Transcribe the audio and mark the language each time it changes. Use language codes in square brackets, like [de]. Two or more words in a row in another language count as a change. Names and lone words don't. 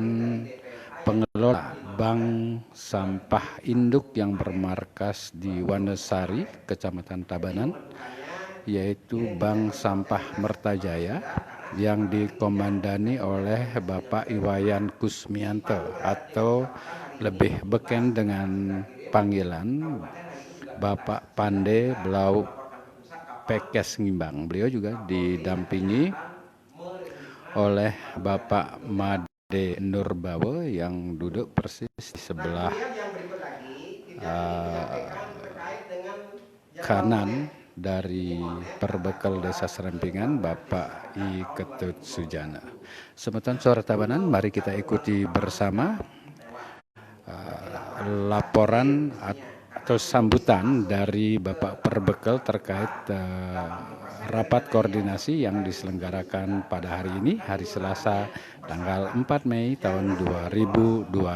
[id] pengelola Bank Sampah Induk yang bermarkas di Wanesari, Kecamatan Tabanan, yaitu Bank Sampah Mertajaya yang dikomandani oleh Bapak Iwayan Kusmianto atau lebih beken dengan panggilan Bapak Pande Blau Pekes Ngimbang. Beliau juga didampingi oleh Bapak Made Nurbawo yang duduk persis di sebelah kanan dari Perbekal Desa Serampingan, Bapak I Ketut Sujana. Semeton Suara Tabanan, mari kita ikuti bersama laporan atau sambutan dari Bapak Perbekal terkait rapat koordinasi yang diselenggarakan pada hari ini, hari Selasa, tanggal 4 Mei tahun 2021.